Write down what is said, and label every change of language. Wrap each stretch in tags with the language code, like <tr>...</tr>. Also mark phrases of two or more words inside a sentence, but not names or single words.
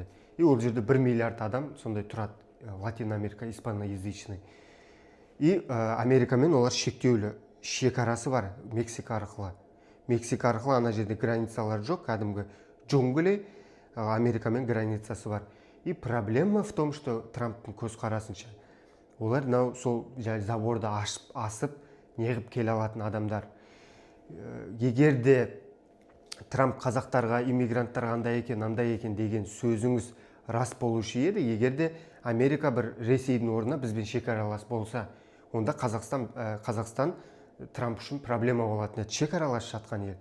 <kk>И ол жерде 1 миллиард адам сондай тұрады, Латин Америка, испаноязычный. И Америкамен олар шектеулі, шекарасы бар, Мексика арқылы. Мексика арқылы ана жерде границалар жоқ, кәдімгі джунгли, Америкамен границасы бар.</kk> <ru>И проблема в том, что</ru> <kk>Трамптың көзқарасынша, олар сол заборды асып, неғып келе алатын адамдар. Егер де Трамп қазақтарға, иммигранттарға андай екен деген сөзіңіз рас болушы еді, егер де Америка бір Ресейдің орнына бізбен шекаралас болса, онда Қазақстан Трамп үшін проблема болатын еді, шекаралас жатқан ел.</kk>